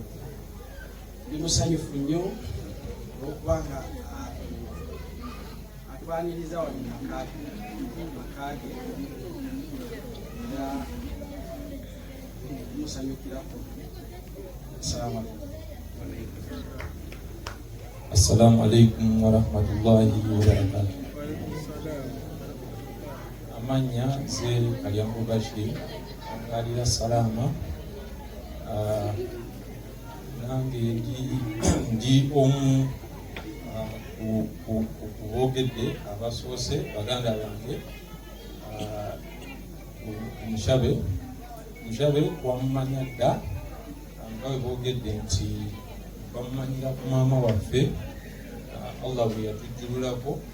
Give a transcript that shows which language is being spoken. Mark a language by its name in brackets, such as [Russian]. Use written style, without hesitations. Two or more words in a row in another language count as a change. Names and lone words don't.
[Ganda] Ndi musanyufu nnyo olwokubanga atwaniriza wano makaage era musanyukirako. [Arabic] السلام عليكم ورحمة الله وبركاته. [Ganda] Amanya ze Kalyango Bashir angalira salama. Nange ndi omu kubogedde abasoose baganda bange Mushabe wamumanya dda nga bwe boogedde nti bamumanyira ku maama waffe Allah bwe yatujjululako